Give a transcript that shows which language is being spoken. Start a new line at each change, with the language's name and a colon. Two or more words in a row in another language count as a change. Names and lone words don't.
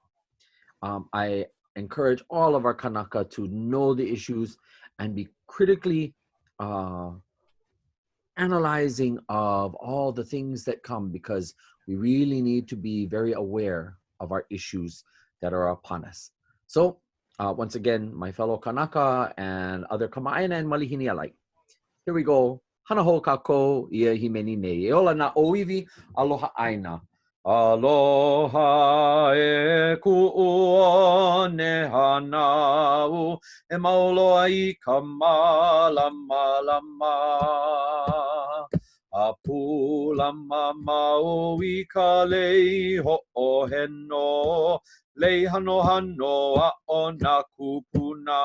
English: I encourage all of our Kanaka to know the issues and be critically analyzing of all the things that come, because we really need to be very aware of our issues that are upon us. So once again, my fellow Kanaka and other Kama'aina and Malihini alike, here we go.
Hawaiian: Hana ho kako ia himeni nei. E ola nā ʻŌiwi, aloha ʻāina. Aloha e kuʻuone hanau, e mauloa I ka malama. A pūlama mau I ka lei hoʻoheno, lei hano a o nā kupuna.